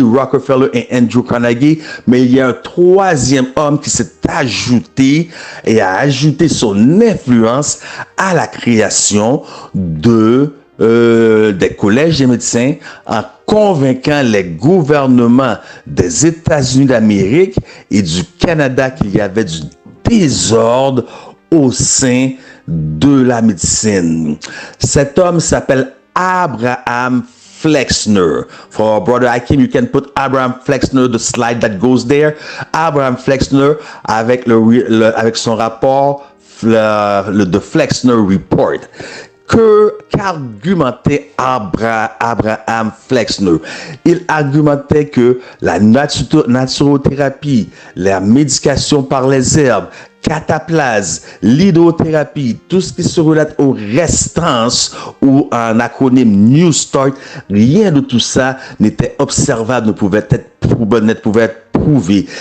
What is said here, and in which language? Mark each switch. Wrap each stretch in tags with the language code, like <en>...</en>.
<fr>Rockefeller et Andrew Carnegie, mais il y a un 3e homme qui s'est ajouté et a ajouté son influence à la création des collèges des médecins en convainquant les gouvernements des États-Unis d'Amérique et du Canada qu'il y avait du désordre au sein de la médecine. Cet homme s'appelle Abraham Flexner.</fr> <en>For Brother Hakim, you can put Abraham Flexner, the slide that goes there.</en> <fr>Abraham Flexner avec son rapport, the Flexner Report. Qu'argumentait Abraham Flexner? Il argumentait que la naturothérapie, la médication par les herbes, cataplase, l'hydrothérapie, tout ce qui se relate aux restances ou en acronyme New Start, rien de tout ça n'était observable, ne pouvait être prouvé.</fr>